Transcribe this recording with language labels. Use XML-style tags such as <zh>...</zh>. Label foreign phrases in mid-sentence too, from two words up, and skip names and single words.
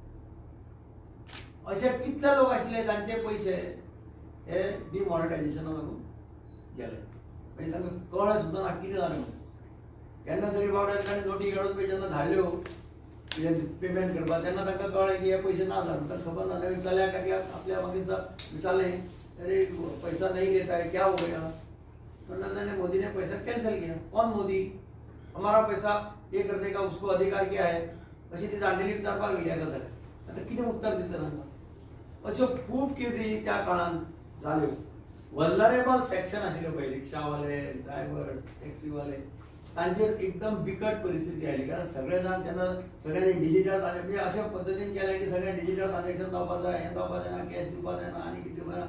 <kok>अशे कितले लोक आशिल्ले तांचे पयशे हे डिमॉनिटायजेशना लागून गेले. म्हणजे तांकां कळ्ळें सुद्दां ना कितें जालें म्हणून. केन्ना तरी बाबड्यान ताणें नोटी काडून पळय जेन्ना धाडल्यो कितें पेमेंट करपाक तेन्ना तांकां कळ्ळें की हे पयशे ना जावन तांकां खबर ना. ताणें चल्याक आपल्या मागीर विचारलें</kok> <hi>अरे पैसा नहीं देता है क्या हो गया. तो मोदी ने पैसा कैंसिल किया. कौन मोदी, हमारा पैसा ये कर देगा, उसको अधिकार क्या है</hi> <kok>अशी ती जाणटेली विचारपाक गेली एका जाग्यार. आतां कितें उत्तर दितलें तांकां. अश्यो खूब केसी त्या काळांत जाल्यो.</kok> <en>vulnerable section</en> <kok>आशिल्ले पळय रिक्षावाले, ड्रायव्हर, टॅक्सीवाले तांचेर एकदम बिकट परिस्थिती आयली. कारण सगळे जाण तेन्ना सगळ्यांनी डिजिटल म्हणजे अशा पद्दतीन केलें की सगळें</kok> <en>digital transaction</en> <kok>जावपाक जाय, हें जावपाक जायना, कॅश दिवपाक जायना आनी कितें म्हणा.</kok>